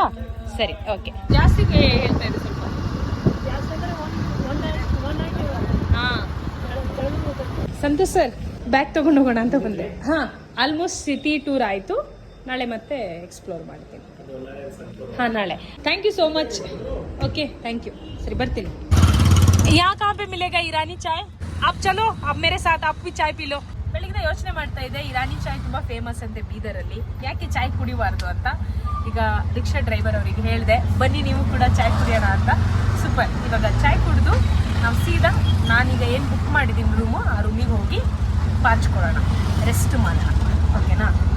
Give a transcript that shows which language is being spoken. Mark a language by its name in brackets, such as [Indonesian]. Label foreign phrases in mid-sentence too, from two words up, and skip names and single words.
[Kannada] ಸರಿ, ಓಕೆ. ಜಾಸ್ತಿ ಹೇಳ್ತಾ ಇದೆ ಸ್ವಲ್ಪ. ಹಾಂ, ಸಂತೋಷ್ ಸರ್, ಬ್ಯಾಗ್ ತೊಗೊಂಡು ಹೋಗೋಣ ಅಂತ ಬಂದೆ. ಹಾಂ, [English] almost city tour [Kannada] ಆಯಿತು. ನಾಳೆ ಮತ್ತೆ ಎಕ್ಸ್ಪ್ಲೋರ್ ಮಾಡ್ತೀನಿ. ಹಾಂ, ನಾಳೆ. [English] thank you so much. [Kannada] ಓಕೆ, [English] thank you. [Kannada] ಸರಿ, ಬರ್ತೀನಿ. [Hindi] यहाँ कहाँ पे मिलेगा ईरानी चाय? आप चलो, अब मेरे साथ आप भी चाय पी लो. [Kannada] ಬೆಳಗ್ಗೆ ಯೋಚನೆ ಮಾಡ್ತಾ ಇದ್ದೆ, ಇರಾನಿ ಚಾಯ್ ತುಂಬಾ ಫೇಮಸ್ ಅಂತೆ ಬೀದರಲ್ಲಿ, ಯಾಕೆ ಚಾಯ್ ಕುಡಿಬಾರ್ದು ಅಂತ. ಈಗ [English] rickshaw driver [Kannada] ಅವರಿಗೆ ಹೇಳಿದೆ, ಬನ್ನಿ ನೀವು ಕೂಡ ಚಾಯ್ ಕುಡಿಯೋಣ ಅಂತ. ಸೂಪರ್. ಇವಾಗ ಚಾಯ್ ಕುಡಿದು ನಾವು ಸೀದಾ ನಾನೀಗ ಏನು ಬುಕ್ ಮಾಡಿದ್ದೀನಿ ರೂಮು, ಆ ರೂಮಿಗೆ ಹೋಗಿ ಪಾಚ್ಕೊಳ್ಳೋಣ, ರೆಸ್ಟ್ ಮಾಡೋಣ, ಓಕೆನಾ?